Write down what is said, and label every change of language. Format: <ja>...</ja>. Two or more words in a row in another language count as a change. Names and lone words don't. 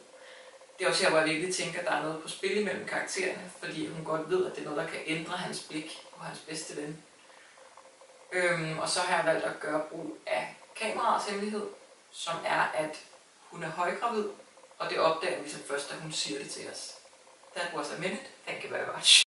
<da>Det er også her, hvor jeg virkelig tænker, at der er noget på spil imellem karaktererne, fordi hun godt ved, at det er noget, der kan ændre hans blik på hans bedste ven. Og så har jeg valgt at gøre brug af kameraets hemmelighed, som er, at hun er højgravid, og det opdager vi som først, da hun siger det til os.</da> <en>That was a minute. Thank you very much.</en>